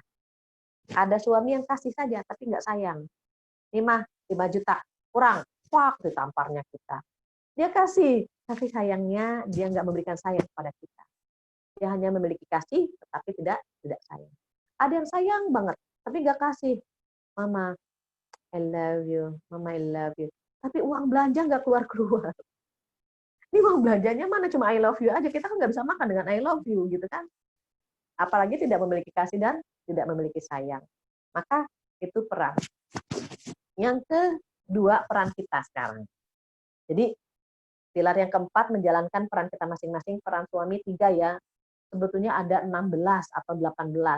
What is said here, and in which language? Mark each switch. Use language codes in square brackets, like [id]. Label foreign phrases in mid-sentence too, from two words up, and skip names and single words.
[id] Ada suami yang kasih saja, tapi nggak sayang. 5 juta, kurang. Wah, ditamparnya kita. Dia kasih, tapi sayangnya dia nggak memberikan sayang kepada kita. Dia hanya memiliki kasih, tetapi tidak sayang. Ada yang sayang banget, tapi nggak kasih. [en] Mama, I love you. Mama, I love you. [id] Tapi uang belanja nggak keluar. Ini uang belanjanya mana cuma [en] I love you [id] aja. Kita kan nggak bisa makan dengan [en] I love you, [id] gitu kan. Apalagi tidak memiliki kasih dan tidak memiliki sayang. Maka itu peran. Yang kedua, peran kita sekarang. Jadi, pilar yang keempat menjalankan peran kita masing-masing. Peran suami 3 ya. Sebetulnya ada 16 atau 18.